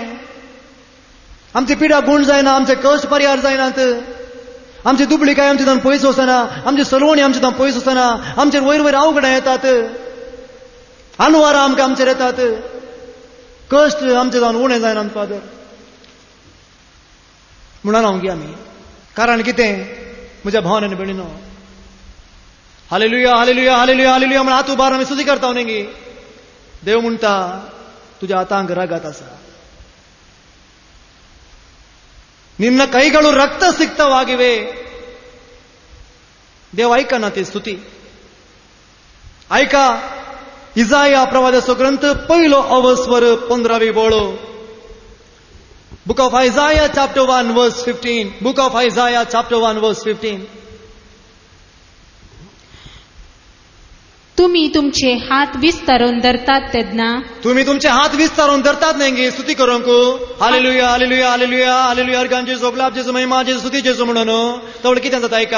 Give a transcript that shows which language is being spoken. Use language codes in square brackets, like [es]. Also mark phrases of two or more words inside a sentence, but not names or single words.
[kok] आमची पिड्या गुण जायना, आमचे कश्ट परिहार जायनात, आमची दुबळीकाय आमचे जावन पयस वचना, आमची सलवणी आमचे जावन पयस वचना, आमचेर वयर अवघडां येतात, आनवारां आमकां आमचेर येतात, कश्ट आमचे जावन उणें जायना फादर. म्हणून हांव आमी कारण कितें म्हज्या भावान आनी भयणीनो, हालेलुया हालेलुया हालेलुया हालेलुया म्हण हात उबारून आमी सुजी करता न्ही. देव म्हणटा तुज्या हातांक रगत आसा, [kn] ನಿನ್ನ ಕೈಗಳು ರಕ್ತ ಸಿಕ್ತವಾಗಿವೆ. [kok] देव ऐकना ती स्तुती. ऐका इजाया प्रवादाचो ग्रंथ 1 बोळो. [en] Book of Isaiah chapter 1 verse 15. Book of Isaiah chapter 1 verse 15. [kok] तुम्ही तुमचे हात विस्तारून धरतात तेन्ना, तुम्ही तुमचे हात विस्तारून धरतात न्ही स्तुती करूंक. हालेलुया हालेलुया हालेलुया हालेलुया अर्गान जेजू ग्लाब जेजू महिमा जेजू स्तुती जेजू म्हणून तवळ कितें जाता ऐका.